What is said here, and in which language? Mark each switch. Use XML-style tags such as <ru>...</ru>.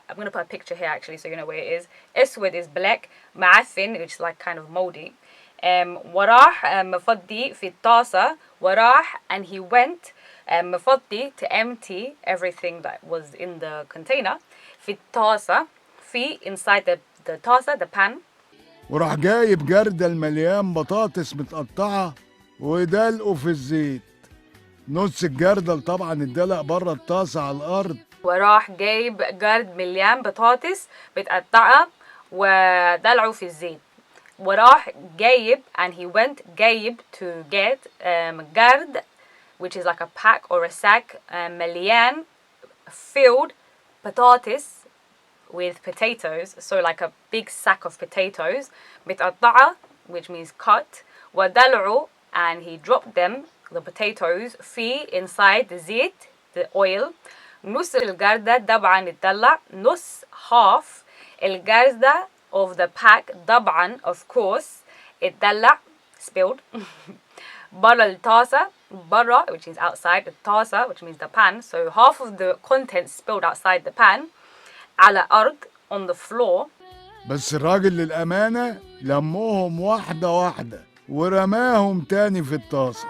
<en>I'm going to put a picture here actually so you know where it is. Eswed is black. Ma'afin, which is like kind of moldy.</en> <ar>وراح مفضي في الطاسة. وراح,</ar> <en>and he went</en> <ar>مفضي</ar> <en>to empty everything that was in the container.</en> <ar>في الطاسة. في</ar> <en>inside the</en> <ar>طاسة,</ar> <en>the pan.</en> <ar>وراح جايب جردل مليان بطاطس متقطعة ودلقه في الزيت. نص الجردل طبعا اتدلق بره الطاسه على الارض. وراح جايب جرد مليان بطاطس متقطعه ودلعه في الزيت. وراح جايب,</ar> <en>and he went</en> <ar>جايب</ar> <en>to get</en> <ar>جرد,</ar> <en>which is like a pack or a sack,</en> <ar>مليان,</ar> <en>filled</en> <ar>بطاطس</ar> <en>with potatoes, so like a big sack of potatoes.</en> <ar>متقطعه,</ar> <en>which means cut.</en> <ar>ودلعه,</ar> <en>and he dropped them, the potatoes,</en> <ar>في</ar> <en>inside the</en> <ar>زيت,</ar> <en>the oil.</en> <ar>نص الجردة طبعا اتدلع. نص</ar> <en>half</en> <ar>الجردة</ar> <en>of the pack</en> <ar>طبعا</ar> <en>of course</en> <ar>اتدلع,</ar> <en>spilled.</en> <ar>برا الطاسة, برا,</ar> <en>which is outside,</en> <ar>الطاسة,</ar> <en>which means the pan. So half of the contents spilled outside the pan.</en> <ar>على أرض,</ar> <en>on the floor.</en> <ar>بس الراجل للأمانة لموهم واحدة واحدة ورماهم تاني في الطاسة.</ar>